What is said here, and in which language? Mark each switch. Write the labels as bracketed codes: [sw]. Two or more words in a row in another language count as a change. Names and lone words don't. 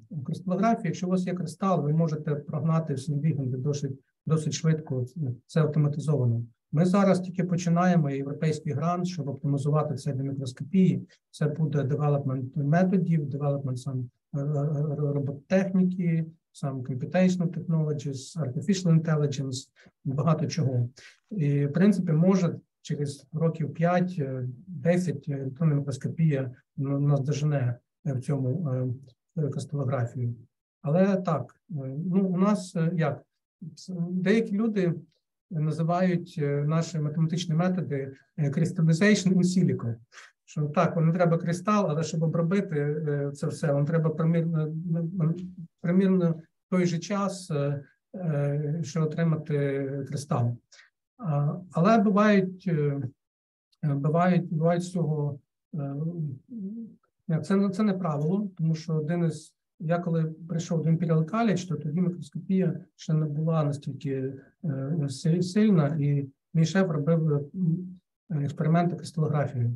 [uk] У кристалографії, якщо у вас є кристал, ви можете прогнати всі ліганди досить швидко, це автоматизовано. Ми зараз тільки починаємо європейський грант, щоб оптимізувати це для мікроскопії. Це буде девелопмент методів, девелопмент сам робототехніки, сам [en] computational technologies, artificial intelligence, [uk] багато чого. І, в принципі, може через років 5-10 електронна мікроскопія нас дожене в цьому кристалографію. Але так, ну, у нас як? Деякі люди називають наші математичні методи [en] crystallization in silico. [uk] Що так, вам не треба кристал, але щоб обробити це все, вам треба примірно той же час, що отримати кристал. Але бувають Бувають з цього, це не правило, тому що я коли прийшов до Imperial College, то тоді мікроскопія ще не була настільки сильна, і мій шеф робив експерименти кристалографією.